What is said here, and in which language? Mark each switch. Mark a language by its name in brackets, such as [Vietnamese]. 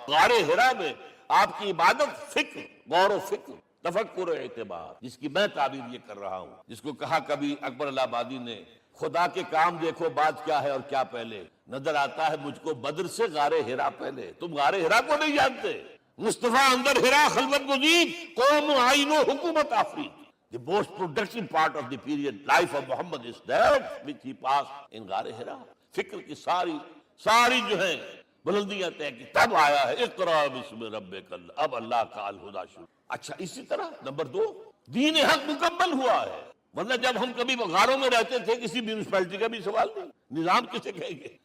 [Hindi] गारे हिरा में आपकी इबादत फिक्र, गौर व फिक्र, तफक्कुर एतबार, जिसकी मैं ताबीर ये कर रहा हूं, जिसको कहा कभी अकबर इलाहाबादी ने, खुदा के काम देखो बाद क्या है और क्या पहले, नजर आता है मुझको बद्र से गारे हिरा पहले। तुम गारे हिरा को नहीं जानते। [Persian] मुस्तफा अंदर हिरा खलवत गुज़ीद, कौम आईनो हुकूमत आफरीद। [English] The most productive part of the period life of Muhammad is that which he passed in गारे हिरा। [Hindi] फिक्र की सारी जो है बुलंदियां तय की, तब आया है [Arabic] इक़रा बिस्मि रब्बिकल, [Hindi] अब अल्लाह का अल हुदा शुरू। अच्छा, इसी तरह नंबर 2, दीन हक मुकम्मल हुआ है। वरना जब हम कभी गारों में रहते थे, किसी म्यूनिसिपैलिटी का भी सवाल नहीं, निजाम किसे कहेंगे?